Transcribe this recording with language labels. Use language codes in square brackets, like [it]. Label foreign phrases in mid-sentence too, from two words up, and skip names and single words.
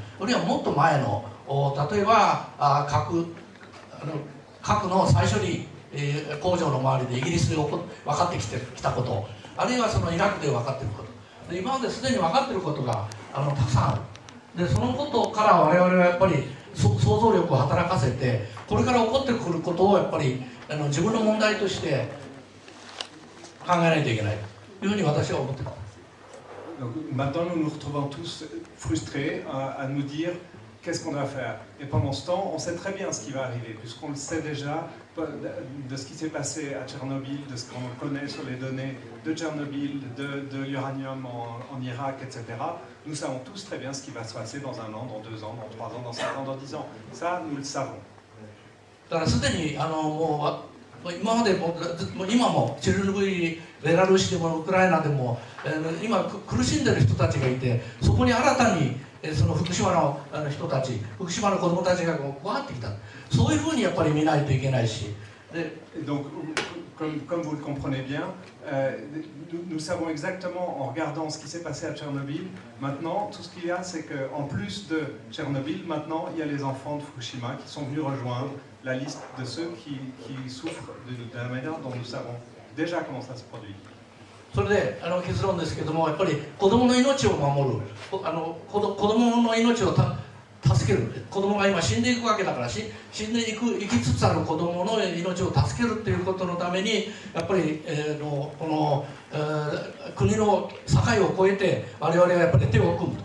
[ja] あるいはもっと前の例えば核の再処理工場の周りでイギリスで分かってきたこと、あるいはそのイラクで分かっていることで、今まですでに分かっていることがたくさんある。でそのことから我々はやっぱり想像力を働かせて、これから起こってくることをやっぱり自分の問題として考えないといけないというふうに私は思っています。 [fr] Donc maintenant, nous nous retrouvons tous frustrés à nous dire qu'est-ce qu'on doit faire. Et pendant ce temps, on sait très bien ce qui va arriver, puisqu'on le sait déjà de ce qui s'est passé à Tchernobyl, de ce qu'on connaît sur les données de Tchernobyl, de l'uranium en Irak, etc. Nous savons tous très bien ce qui va se passer dans 1 an, dans 2 ans, dans 3 ans, dans 5 ans, dans 10 ans. Ça, nous le savons. [ja] だからすでに今までも今もチェルノブイリ、ベラルーシでもウクライナでも今苦しんでる人たちがいて、そこに新たにその福島の人たち、福島の子どもたちが加わってきた。そういうふうにやっぱり見ないといけないし。 [fr] Donc, comme vous le comprenez bien, nous savons exactement, en regardant ce qui s'est passé à Tchernobyl, maintenant, tout ce qu'il y a, c'est qu'en plus de Tchernobyl, maintenant, il y a les enfants de Fukushima qui sont venus rejoindre la liste de ceux qui souffrent de la manière dont nous savons déjà comment ça se produit. [ja] それで結論ですけども、やっぱり子どもの命を守る、子どもの命を助ける、子どもが今死んでいくわけだから、死んで生きつつある子どもの命を助けるということのために、やっぱりこの国の境を越えて我々はやっぱり手を組むと。